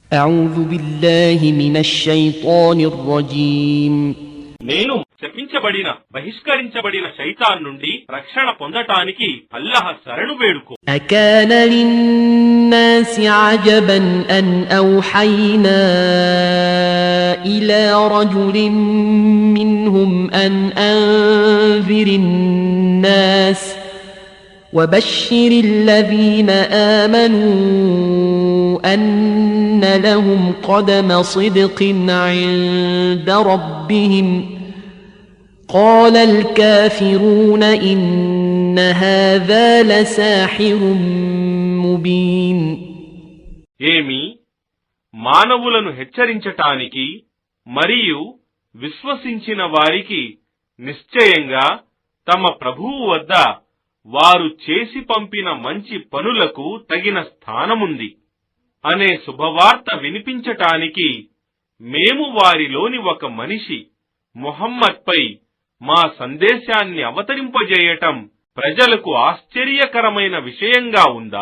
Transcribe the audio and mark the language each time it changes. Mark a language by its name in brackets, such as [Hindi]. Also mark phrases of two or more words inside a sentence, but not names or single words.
[Arabic] أعوذ بالله من الشيطان الرجيم [Telugu] నేను శపించబడిన బహిష్కరించబడిన శైతాన్ నుండి రక్షణ పొందటానికి అల్లాహ్ శరణు వేడుకో. [Arabic] أكان للناس عجبا أن أوحينا إلى رجل منهم أن أنذر الناس وبشر الذين آمنوا أن لهم قدم صدق عند ربهم قال الكافرون إن هذا لساحر مبين [Telugu] ఏమి మానవులను హెచ్చరించటానికి మరియు విశ్వసించిన వారికి నిశ్చయంగా తమ ప్రభువు వద్ద వారు చేసి పంపిన మంచి పనులకు తగిన స్థానముంది అనే శుభవార్త వినిపించటానికి మేము వారిలోని ఒక మనిషి ముహమ్మద్పై మా సందేశాన్ని అవతరింపజేయటం ప్రజలకు ఆశ్చర్యకరమైన విషయంగా ఉందా?